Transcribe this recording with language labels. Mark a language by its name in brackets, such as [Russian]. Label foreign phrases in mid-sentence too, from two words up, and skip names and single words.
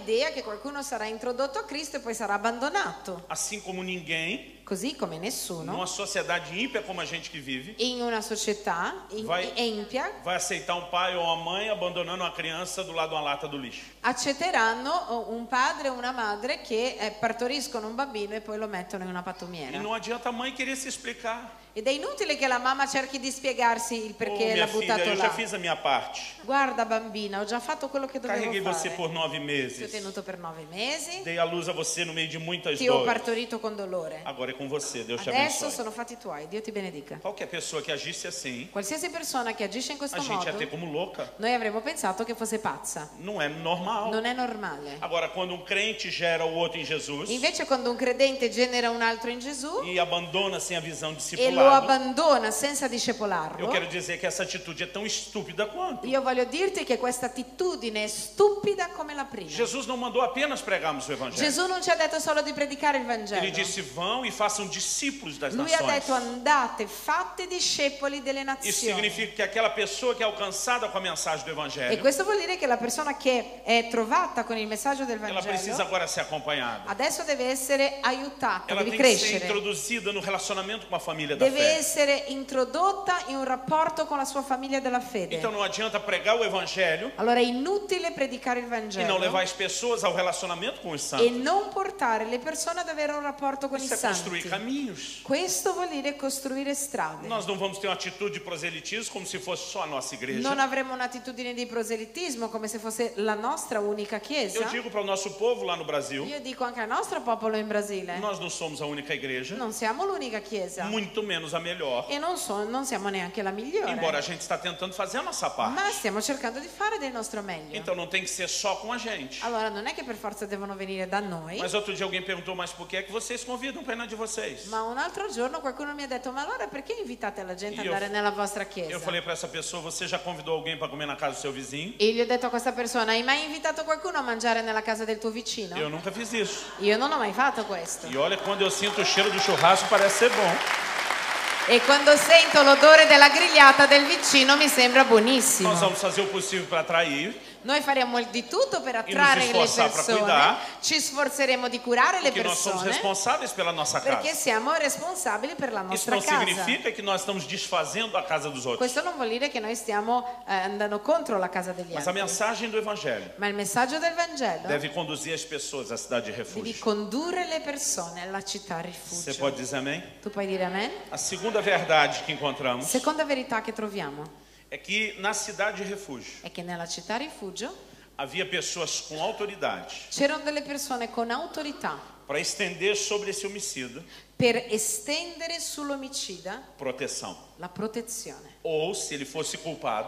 [Italian] l'idea che qualcuno sarà introdotto a Cristo e poi sarà abbandonato. [Portuguese] Assim como ninguém, [Italian] Così come nessuno, [Portuguese] numa sociedade ímpia como a gente que vive, [Italian] in una società [Portuguese] Vai- [Italian] empia, [Portuguese] vai aceitar um pai ou uma mãe abandonando uma criança do lado de uma lata do lixo. [Italian] accetteranno un padre o una madre che partoriscono un bambino e poi lo mettono in una [Portuguese] E [Italian] pattumiera. [Portuguese] não adianta a mãe querer se explicar. [Italian] Ed è inutile che la mamma cerchi di spiegarsi il [Portuguese] Ô, [Italian] perché [Portuguese] minha [Italian] l'ha [Portuguese] filha, [Italian] buttato [Portuguese] eu já [Italian] là. [Portuguese] fiz a minha parte. [Italian] Guarda bambina, ho già fatto quello che dovevo [Portuguese] Carreguei você [Italian] fare. [Portuguese] por 9 [Italian] Ti ho [Portuguese] meses. [Italian] tenuto per 9 mesi, [Portuguese] Dei a luz a você no meio de muitas [Italian] ti ho [Portuguese] dores. [Italian] partorito con dolore. [Portuguese] Agora é com você. Deus te [Italian] Adesso [Portuguese] abençoe. [Italian] sono fatti tuoi, Dio ti benedica. [Portuguese] Qualquer pessoa que agisse assim, [Italian] Qualsiasi persona che agisce in questo [Portuguese] a gente ia [Italian] modo, [Portuguese] ter como louca. [Italian] noi avremmo pensato che fosse pazza. [Portuguese] Não é normal. [Italian] Non è normale. [Portuguese] Agora, quando um crente gera o outro em Jesus [Italian] Invece quando un credente genera un altro in Gesù [Portuguese] e abandona sem a visão [Italian] e lo [Portuguese] discipulada, [Italian] abbandona senza [Portuguese] eu [Italian] discepolarlo, [Portuguese] quero dizer que essa atitude é tão estúpida quanto. [Italian] io voglio dirti che questa attitudine è stupida come la prima. [Portuguese] Jesus não mandou apenas pregarmos o Evangelho. [Italian] Gesù non ci ha detto solo di predicare il [Portuguese] Ele [Italian] Vangelo. [Portuguese] disse: vão e façam discípulos das [Italian] Lui ha detto [Portuguese] nações. [Italian] andate, fate discepoli delle [Portuguese] Isso [Italian] nazioni. [Portuguese] significa que aquela pessoa que é alcançada com a mensagem do [Italian] E [Portuguese] Evangelho, [Italian] questo vuol dire che la persona che è trovata con il messaggio del [Portuguese] ela precisa [Italian] Vangelo [Portuguese] agora ser acompanhada. [Italian] adesso deve essere aiutata, [Portuguese] Ela [Italian] deve [Portuguese] tem que ser [Italian] crescere, [Portuguese] introduzida no relacionamento com a família da [Italian] deve [Portuguese] fé. [Italian] essere introdotta in un rapporto con la sua famiglia della fede. [Portuguese] Então não adianta pregar o Evangelho [Italian] Allora è inutile predicare il [Portuguese] e não [Italian] Vangelo [Portuguese] levar as pessoas ao relacionamento com os [Italian] e [Portuguese] santos. [Italian] non portare le persone ad avere un rapporto con i [Portuguese] Isso é construir [Italian] santi. [Portuguese] caminhos. [Italian] Questo vuol dire costruire strade. [Portuguese] Nós não vamos ter uma atitude de proselitismo como se fosse só a nossa igreja. [Italian] Non avremo un'attitudine di proselitismo come se fosse la nostra unica [Portuguese] Eu [Italian] chiesa. [Portuguese] digo para o nosso povo lá no Brasil, [Italian] Io dico anche al nostro popolo in Brasile, [Portuguese] nós não somos a única igreja, [Italian] non siamo l'unica chiesa [Portuguese] muito menos a melhor, [Italian] e non siamo neanche la migliore, [Portuguese] embora a gente está tentando fazer a nossa parte. [Italian] ma stiamo cercando di fare del nostro meglio. [Portuguese] Então não tem que ser só com a gente. [Italian] Allora non è che per forza devono venire da noi, [Portuguese] Mas outro dia alguém perguntou, mas por que é que vocês convidam para ir na de vocês? [Italian] ma un altro giorno qualcuno mi ha detto ma allora perché invitate la gente ad Io- andare nella vostra [Portuguese] Eu [Italian] chiesa? [Portuguese] falei para essa pessoa, você já convidou alguém para comer na casa do seu vizinho? [Italian] E gli ho detto a questa persona, hai mai invitato qualcuno a mangiare nella casa del tuo vicino? [Portuguese] Eu nunca fiz isso. [Italian] Io non ho mai fatto questo. [Portuguese] E olha, quando eu sinto o cheiro do churrasco, parece ser bom. [Italian] E quando sento l'odore della grigliata del vicino mi sembra buonissimo. [Portuguese] Nós vamos fazer o possível para atrair, [Italian] Noi faremo di tutto per attrarre le [Portuguese] sforzar pra [Italian] persone, [Portuguese] cuidar. [Italian] ci sforzeremo di curare le [Portuguese] porque nós somos [Italian] persone, [Portuguese] responsáveis pela nossa [Italian] perché [Portuguese] casa. [Italian] siamo responsabili per la [Portuguese] Isso [Italian] nostra [Portuguese] não [Italian] casa. [Portuguese] significa que nós estamos desfazendo a casa dos outros. [Italian] Questo non vuol dire che noi stiamo andando contro la casa degli [Portuguese] Mas a [Italian] altri. [Portuguese] mensagem do Evangelho [Italian] Ma il messaggio del Vangelo [Portuguese] deve conduzir as pessoas à cidade de [Italian] devi [Portuguese] refúgio. [Italian] condurre le persone alla città [Portuguese] Você [Italian] rifugio. [Portuguese] pode dizer amém? [Italian] Tu puoi dire amen? [Portuguese] A segunda verdade que encontramos [Italian] Seconda verità che troviamo [Portuguese] é que na cidade de refúgio [Italian] è che nella città rifugio [Portuguese] havia pessoas com autoridade [Italian] c'erano delle persone con autorità [Portuguese] para estender sobre esse homicida [Italian] per estendere sull'omicida [Portuguese] proteção. [Italian] la protezione. [Portuguese] Ou, se ele fosse culpado,